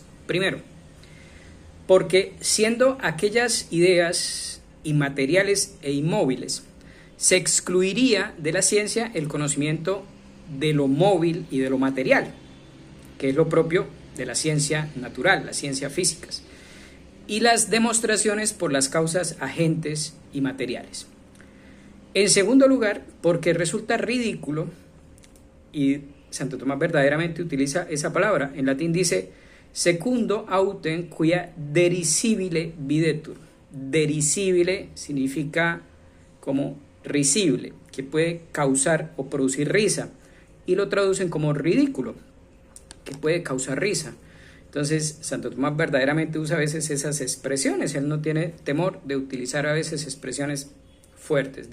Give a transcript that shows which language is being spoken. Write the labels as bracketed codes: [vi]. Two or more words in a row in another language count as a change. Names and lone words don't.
[es] Primero, porque siendo aquellas ideas inmateriales e inmóviles, se excluiría de la ciencia el conocimiento de lo móvil y de lo material, que es lo propio de la ciencia natural, las ciencias físicas, y las demostraciones por las causas agentes y materiales. En segundo lugar, porque resulta ridículo, y Santo Tomás verdaderamente utiliza esa palabra, en latín dice [la] secundo autem quia derisibile videtur. [es] Derisibile significa como risible, que puede causar o producir risa, y lo traducen como ridículo, que puede causar risa. Entonces, Santo Tomás verdaderamente usa a veces esas expresiones, él no tiene temor de utilizar a veces expresiones fuertes.